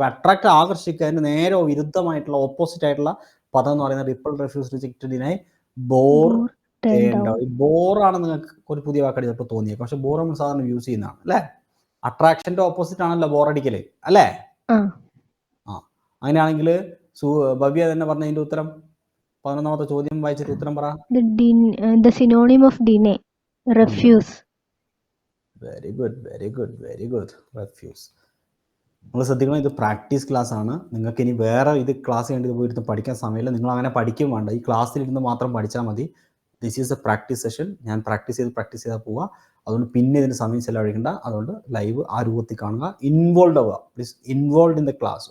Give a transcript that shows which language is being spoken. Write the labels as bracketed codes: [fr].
[ml] അപ്പൊ അട്രാക്ട് ആകർഷിക്കുക, അതിന് നേരെ വിരുദ്ധമായിട്ടുള്ള ഓപ്പോസിറ്റ് ആയിട്ടുള്ള പദം എന്ന് പറയുന്നത് ripple, refuse, reject, deny, bore, turn down. ബോറാണ് നിങ്ങൾക്ക് ഒരു പുതിയ വാക്കടി ചിലപ്പോൾ തോന്നിയത്, പക്ഷെ ബോർ നമ്മൾ സാധാരണ യൂസ് ചെയ്യുന്നതാണ് അല്ലേ? അട്രാക്ഷന്റെ ഓപ്പോസിറ്റ് ആണല്ലോ ബോറടിക്കല് അല്ലേ? അങ്ങനെയാണെങ്കിൽ ഭവ്യ തന്നെ പറഞ്ഞതിന്റെ ഉത്തരം 11ാമത്തെ ചോദ്യം വായിച്ചിട്ട് ഉത്തരം പറ. [en] The synonym of deny, refuse. Very good, very good, very good. Refuse. [ml] നിങ്ങൾ ശ്രദ്ധിക്കണം, ഇത് പ്രാക്ടീസ് ക്ലാസ് ആണ്. നിങ്ങൾക്ക് ഇനി വേറെ ഇത് ക്ലാസ് ചെയ്യേണ്ടി പോയിരുന്ന് പഠിക്കാൻ സമയമില്ല. നിങ്ങൾ അങ്ങനെ പഠിക്കും വേണ്ട, ഈ ക്ലാസ്സിലിരുന്ന് മാത്രം പഠിച്ചാൽ മതി. [en] This is a practice session. [ml] ഞാൻ പ്രാക്ടീസ് ചെയ്താൽ പോവുക. അതുകൊണ്ട് പിന്നെ ഇതിന് സമയം ചെലവഴിക്കേണ്ട. അതുകൊണ്ട് ലൈവ് ആ രൂപത്തിൽ കാണുക, ഇൻവോൾവ് ആവുക. [en] Please involve in the class.